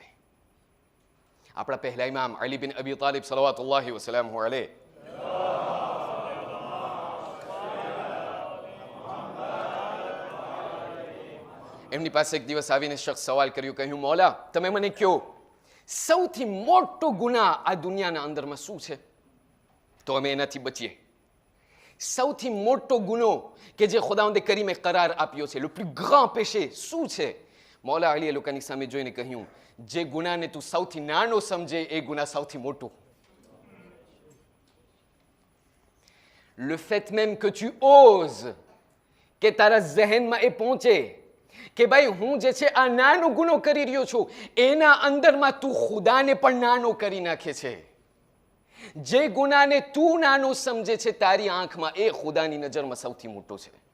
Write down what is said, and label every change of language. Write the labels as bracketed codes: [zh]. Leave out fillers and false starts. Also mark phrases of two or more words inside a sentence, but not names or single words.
[gu] આપણા પહેલા ઇમામ અલી બિન અબી તાલિબ [ar] صلوات الله وسلامه عليه [gu] એમની પાસે એક દિવસ આવીને શખ્સ સવાલ કર્યો, કહ્યું મૌલા તમે મને કહો સૌથી મોટો ગુનાહ આ દુનિયાના અંદરમાં શું છે તો અમે એનાથી બચીએ. સૌથી મોટો ગુનો કે જે ખુદાવંદે કરીમે કરાર આપ્યો છે, [fr] le plus grand péché [gu] શું છે? મૌલા અલી એ લોકોની સામે જોઈને કહ્યું, જે ગુનાને તું સૌથી નાનો સમજે એ ગુનાહ સૌથી મોટો. [fr] Le fait même que tu oses, [gu] કે તારા ઝહેનમાં એ પહોંચે કે ભાઈ હું જે છે આ નાનો ગુનો કરી રહ્યો છું, એના અંદરમાં તું ખુદાને પણ નાનો કરી નાખે છે. જે ગુનાને તું નાનો સમજે છે તારી આંખમાં એ ખુદાની નજરમાં સૌથી મોટો છે.